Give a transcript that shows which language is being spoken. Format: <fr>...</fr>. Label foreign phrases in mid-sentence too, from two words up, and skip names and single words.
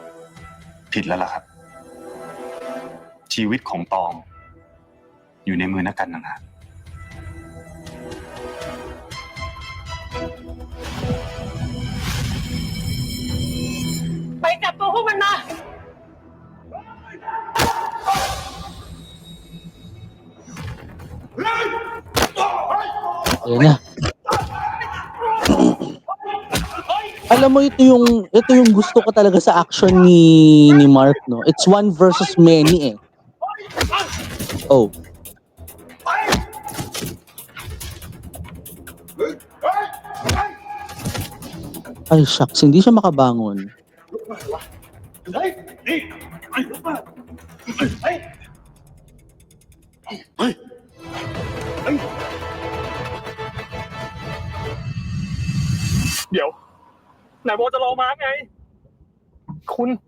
<th>ผิดแล้วล่ะครับ ชีวิตของตอง อยู่ในมือนักการต่างหาก ไปจับตัวพวกมันมา</th> <tl>Ayan na. Alam mo, ito yung gusto ko talaga sa action ni Mark, no?</tl> <en>It's one versus many eh. Oh.</en> <tl>Ay, shucks. Hindi siya makabangon.</tl> <th>เดี๋ยวไหนบอกจะรอมาร์กไง คุณ</th>